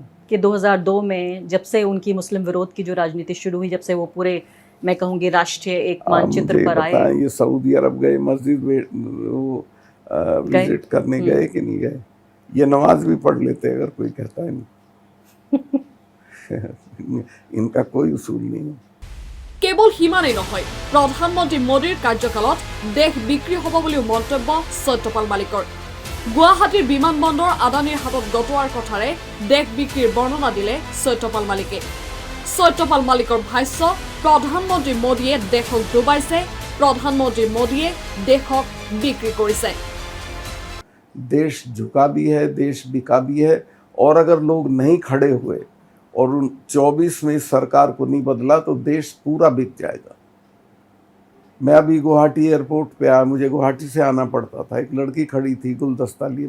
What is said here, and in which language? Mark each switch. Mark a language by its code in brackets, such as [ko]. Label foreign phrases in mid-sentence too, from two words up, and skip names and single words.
[hi] कि 2002 में जब से उनकी मुस्लिम विरोध की जो राजनीति शुरू हुई, जब से वो पूरे, मैं कहूँगी, राष्ट्रीय एक मानचित्र पर आए। ये सऊदी अरब गए, मस्जिद विजिट करने गए कि नहीं गए? ये नमाज भी पढ़ लेते अगर कोई कहता है नहीं। इनका कोई उसूल नहीं है। [as] কেৱল ইমানেই নহয়, প্ৰধানমন্ত্ৰী মোদীৰ কাৰ্যকালত দেশ বিক্ৰী হ'ব বুলিও মন্তব্য সত্যপাল মালিকৰ। গুৱাহাটীৰ বিমানবন্দৰ আদানীৰ হাতত গতোৱাৰ কথাৰে দেশ বিক্ৰীৰ বৰ্ণনা দিলে সত্যপাল মালিকে। সত্যপাল মালিকৰ ভাষ্য প্ৰধানমন্ত্ৰী মোদীয়ে দেশক ডুবাইছে, প্ৰধানমন্ত্ৰী মোদীয়ে দেশক বিক্ৰী কৰিছে। [hi] देश झुका भी है, देश बिका भी है, और अगर लोग नहीं खड़े हुए और उन 24 में सरकार को नहीं बदला तो देश पूरा बिक जाएगा। मैं अभी गुवाहाटी एयरपोर्ट पे आया, मुझे गुवाहाटी से आना पड़ता था, एक लड़की खड़ी थी गुलदस्ता लिए।